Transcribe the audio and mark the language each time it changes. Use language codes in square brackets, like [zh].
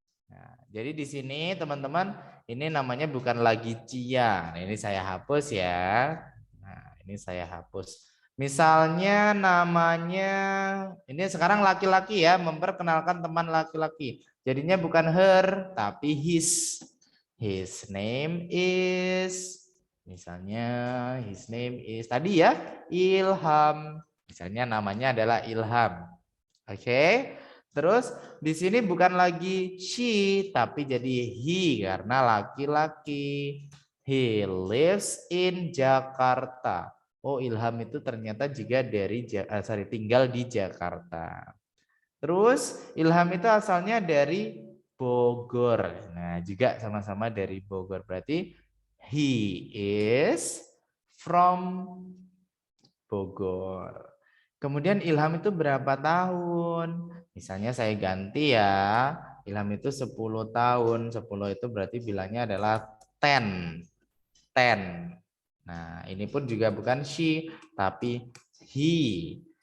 [id] Nah, jadi di sini teman-teman, ini namanya bukan lagi Cia. Nah, ini saya hapus ya. Nah, ini saya hapus. Misalnya namanya, ini sekarang laki-laki ya, memperkenalkan teman laki-laki. Jadinya bukan her, tapi his. [en] His name is, [id] misalnya [en] his name is, [id] tadi ya, [en] Ilham. [id] Misalnya namanya adalah Ilham. Oke. Terus di sini bukan lagi she tapi jadi he karena laki-laki. [en] He lives in Jakarta. [id] Oh, Ilham itu ternyata juga tinggal di Jakarta. Terus Ilham itu asalnya dari Bogor. Nah, juga sama-sama dari Bogor. Berarti [en] he is from Bogor. [id] Kemudian Ilham itu berapa tahun? Misalnya saya ganti ya, Ilham itu 10 tahun. 10 itu berarti bilangnya adalah 10. 10. Nah, ini pun juga bukan she, tapi he.